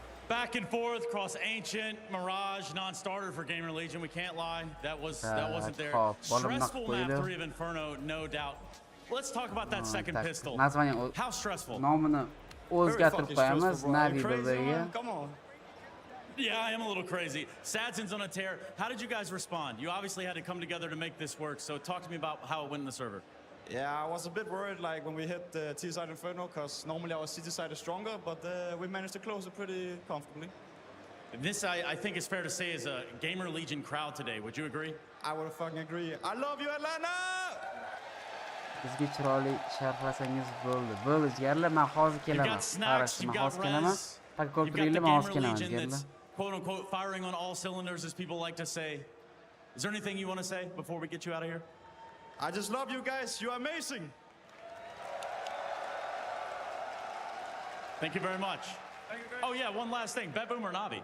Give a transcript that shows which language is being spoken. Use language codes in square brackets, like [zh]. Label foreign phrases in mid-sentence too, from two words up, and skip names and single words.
[en] Back and forth across Ancient, Mirage, non-starter for Gamer Legion. We can't lie. That wasn't there. Stressful map 3 of Inferno, no doubt. Let's talk about that second pistol. How stressful? [uz] Nomini o'zgartirib qo'yamiz NAVI birdagi. [en] Come on. Yeah, I am a little crazy. Sadzin's on a tear. How did you guys respond? You obviously had to come together to make this work. So talk to me about how it went in the server. Yeah, I was a bit worried like when we hit the T-side Inferno, because normally our CT side is stronger, but we managed to close it pretty comfortably. This, I think, is fair to say, is a Gamer Legion crowd today. Would you agree? I would fucking agree. I love you, Atlanta! [uz] Bizga chiroyli sharhlasangiz bo'ldi. Bo'ldi, jigarlar, men hozir kelaman. Qarashni, men hozir kelaman. Faqat ko'p turinglar, men hozir kelaman, jigarlar. [en] Quote unquote firing on all cylinders, as people like to say. Is there anything you want to say before we get you out of here? I just love you guys. You're amazing. Thank you very much. Oh yeah, one last thing. Bet Boom or Navi?